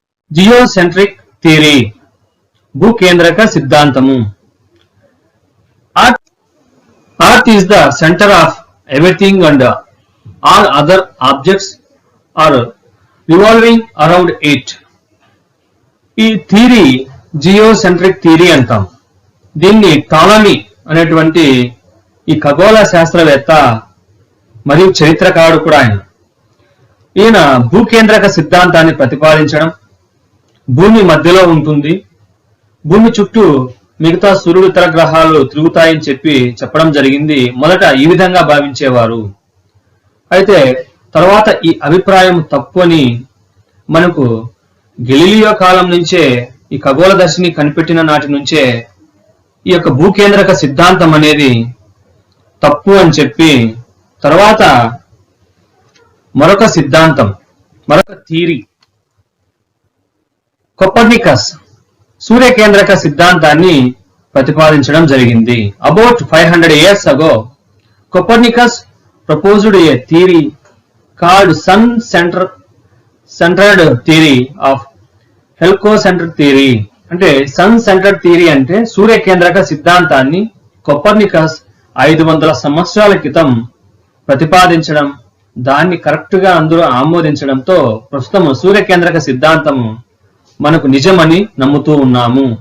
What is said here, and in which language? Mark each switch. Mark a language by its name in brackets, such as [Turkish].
[English] Geocentric theory, [Telugu] భూకేంద్రక సిద్ధాంతము. [English] Earth is the center of everything and all other objects are revolving around it. [Telugu] ఈ theory geocentric theory అంటాం. దీన్ని Ptolemy అనేటువంటి ఈ ఖగోళ శాస్త్రవేత్త మరియు చరిత్రకారుడు కూడా ఈయన భూకేంద్రక సిద్ధాంతాన్ని ప్రతిపాదించడం, భూమి మధ్యలో ఉంటుంది, భూమి చుట్టూ మిగతా సూర్యుడు ఇతర గ్రహాలు తిరుగుతాయని చెప్పడం జరిగింది. మొదట ఈ విధంగా భావించేవారు. అయితే తర్వాత ఈ అభిప్రాయం తప్పు అని మనకు గెలీలియో కాలం నుంచే, ఈ ఖగోళ దర్శిని కనిపెట్టిన నాటి నుంచే ఈ యొక్క భూకేంద్రక సిద్ధాంతం అనేది తప్పు అని చెప్పి తర్వాత మరొక సిద్ధాంతం, మరొక థియరీ కోపర్నికస్ సూర్యకేంద్రక సిద్ధాంతాన్ని ప్రతిపాదించడం జరిగింది. [English] About 500 years ago, Copernicus proposed a theory called sun-centered theory of heliocentric theory. [Telugu] అంటే [English] sun centered theory [Telugu] అంటే సూర్యకేంద్రక సిద్ధాంతాన్ని కొపర్నికస్ 500 సంవత్సరాల క్రితం ప్రతిపాదించడం, దాన్ని కరెక్ట్ గా అందరూ ఆమోదించడంతో ప్రస్తుతం సూర్యకేంద్రక సిద్ధాంతం మనకు నిజమని నమ్ముతూ ఉన్నాము.